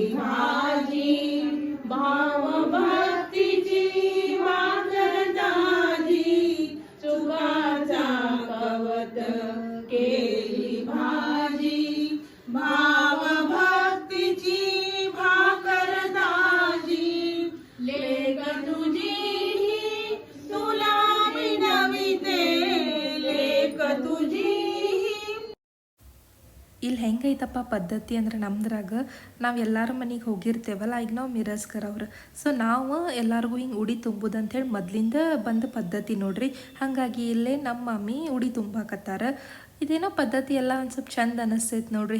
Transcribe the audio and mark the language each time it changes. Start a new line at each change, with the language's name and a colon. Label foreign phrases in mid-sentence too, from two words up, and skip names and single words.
Marathi: माझी भाव भक्तीची वाकर दाजी सुखाचा कवत केली भाजी भाव भक्तीची भाकर दाजी लेख तुझी तुला विनविते लेख तुझी.
Kannada: ಇಲ್ಲಿ ಹೆಂಗೈತಪ್ಪ ಪದ್ಧತಿ ಅಂದ್ರೆ ನಮ್ದ್ರಾಗ ನಾವು ಎಲ್ಲರ ಮನೆಗೆ ಹೋಗಿರ್ತೇವಲ್ಲ, ಈಗ ನಾವು ಮಿರಸ್ಕರ್ ಅವ್ರು. ಸೊ ನಾವು ಎಲ್ಲರಿಗೂ ಹಿಂಗೆ ಉಡಿ ತುಂಬೋದು ಅಂಥೇಳಿ ಮೊದಲಿಂದ ಬಂದ ಪದ್ಧತಿ ನೋಡ್ರಿ. ಹಾಗಾಗಿ ಇಲ್ಲೇ ನಮ್ಮ ಮಮ್ಮಿ ಉಡಿ ತುಂಬಾಕತ್ತಾರ. ಇದೇನೋ ಪದ್ಧತಿ ಎಲ್ಲ ಒಂದು ಸ್ವಲ್ಪ ಚಂದ ಅನಿಸ್ತೈತೆ ನೋಡ್ರಿ.